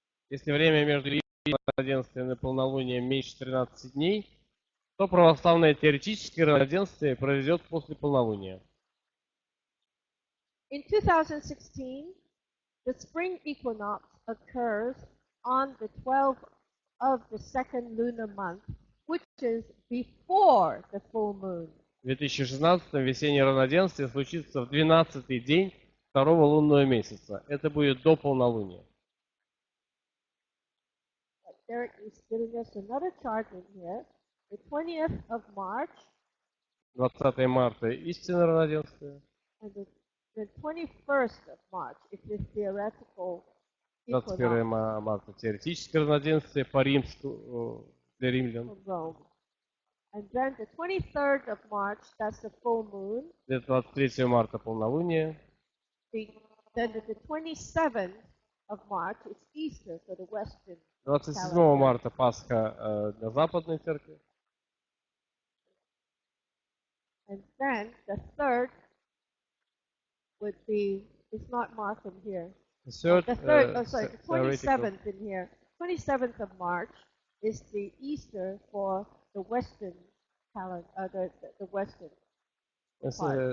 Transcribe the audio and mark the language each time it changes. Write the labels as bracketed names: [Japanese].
[Russian] Если время между равноденствием и полнолунием меньше 13 дней, то православное теоретическое равноденствие произойдет после полнолуния. [English] In 2016, the spring equinox occurs on the 12th of the second lunar month, which is before the full moon. [Russian] В 2016 весеннее равноденствие случится в 12-й день второго лунного месяца. Это будет до полнолуния. [English] Derek is giving us another chart in here. The 20th of March [Russian] 20 марта истинное равноденствие. [English] and the 21st of March is the theoretical [Russian] 21 [English] equinox [Russian] марта теоретическое равноденствие по римску для римлян. [English] of Rome. And then the 23rd of March, that's the full moon. [Russian] 23 марта полнолуние. [English] Then the 27th of March is Easter for the Western [Russian] 27 [English] calendar. [Russian] марта Пасха для западной церкви. [English] And then the 3rd would be, it's not marked in here. The The 27th in here. 27th of March is the Easter for the Western calendar, the Western part.